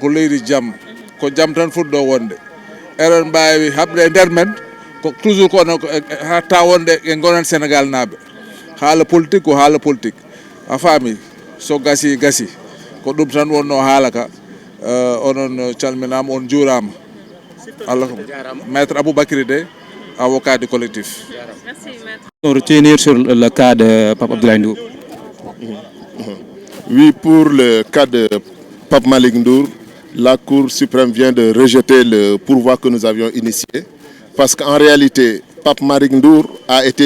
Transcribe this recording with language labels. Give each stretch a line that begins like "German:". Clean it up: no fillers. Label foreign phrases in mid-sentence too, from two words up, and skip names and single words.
Fula: ko leydi jaam ko jaam tan fuɗɗo wonde eɗen mbawi haɓde e nder men ko toujours kono hatta wonde e gonen sénégal naaɓe haala politique ko haala politique a faami so gasi ko ɗum tan wonno haala ka onon calminama on juurama Allah maître Aboubacry
French: de avocat du collectif. Merci maître. Retenir sur le cas de Pape Abdoulaye Ndour. Oui, pour le cas de Pape Malick Ndour, la Cour suprême vient de rejeter le pourvoi que nous avions initié parce qu'en réalité, Pape Malick Ndour a été